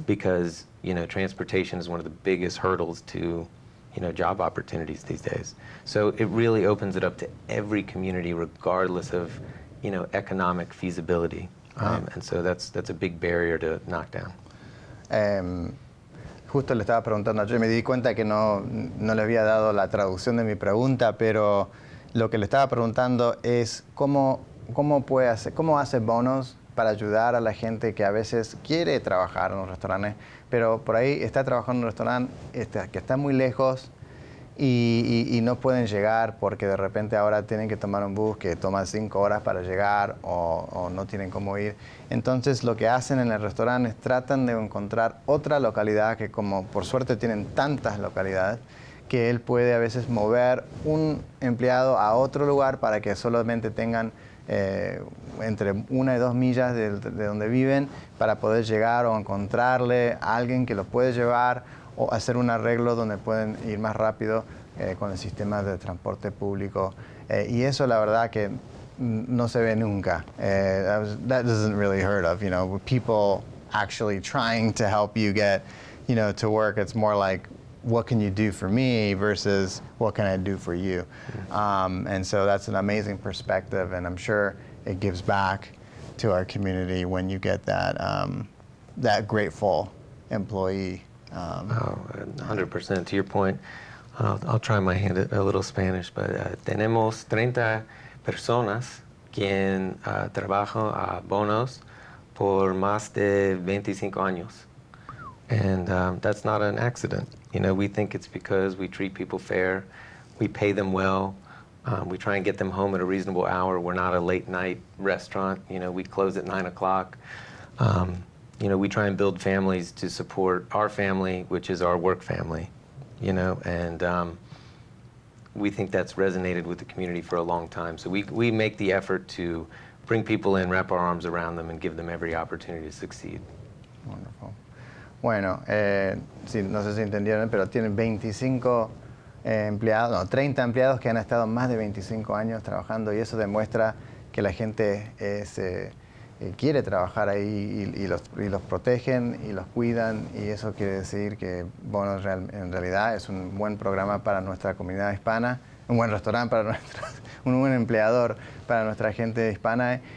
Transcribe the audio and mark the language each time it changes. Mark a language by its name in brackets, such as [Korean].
[English] Because, you know, transportation is one of the biggest hurdles to, you know, job opportunities these days. So it really opens it up to every community, regardless of, you know, economic feasibility. And so that's a big barrier to knock down. [Spanish] Justo le estaba preguntando, yo me di cuenta que no le había dado la traducción de mi pregunta, pero lo que le estaba preguntando es cómo hace Bonos para ayudar a la gente que a veces quiere trabajar en los restaurantes, pero por ahí está trabajando en un restaurante que está muy lejos y no pueden llegar porque de repente ahora tienen que tomar un bus que toma 5 horas para llegar, o no tienen cómo ir. Entonces lo que hacen en el restaurante es tratan de encontrar otra localidad, que como por suerte tienen tantas localidades, que él puede a veces mover un empleado a otro lugar para que solamente tengan entre 1 y 2 millas de donde viven, para poder llegar o encontrarle a alguien que los puede llevar, o hacer un arreglo donde pueden ir más rápido con el sistema de transporte público. Y eso la verdad que no se ve nunca. [English] That isn't really heard of, you know, people actually trying to help you get, you know, to work. It's more like, what can you do for me versus what can I do for you? And so that's an amazing perspective, and I'm sure it gives back to our community when you get that grateful employee. 100%. To your point, I'll try my hand at a little Spanish, but [Spanish] tenemos 30 personas quien trabajan a Bonos por más de 25 años. [English] And that's not an accident. You know, we think it's because we treat people fair, we pay them well, we try and get them home at a reasonable hour. We're not a late night restaurant. You know, we close at 9 o'clock. You know, we try and build families to support our family, which is our work family, you know, and we think that's resonated with the community for a long time. So we make the effort to bring people in, wrap our arms around them, and give them every opportunity to succeed. Wonderful. [Spanish] Bueno, sí, no sé si entendieron, pero tienen 25 empleados, no, 30 empleados que han estado más de 25 años trabajando, y eso demuestra que la gente quiere trabajar ahí, y los protegen y los cuidan, y eso quiere decir que Bono en realidad es un buen programa para nuestra comunidad hispana, un buen restaurante para un buen empleador para nuestra gente hispana.